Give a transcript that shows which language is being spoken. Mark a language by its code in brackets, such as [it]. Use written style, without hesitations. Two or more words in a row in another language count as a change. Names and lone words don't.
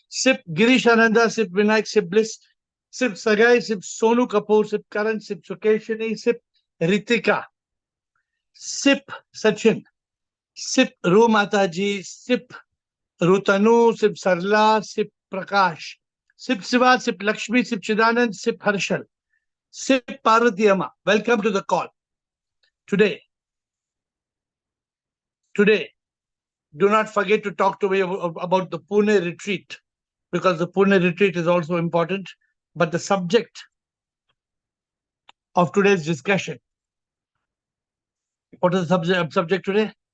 [en] Sip Girish Ananda, Sip Vinayak, Sip Bliss, Sip Sagai, Sip Sonu Kapoor, Sip Karan, Sip Sukeshini, Sip Ritika, Sip Sachin, Sip Ru Mataji, Sip Rutanu, Sip Sarla, Sip Prakash, Sip Siva, Sip Lakshmi, Sip Chidanand, Sip Harshal, Sip Parvati Amma. Welcome to the call. Today, do not forget to talk to me about the Pune retreat, because the Pune retreat is also important. But the subject of today's discussion, what is the subject today?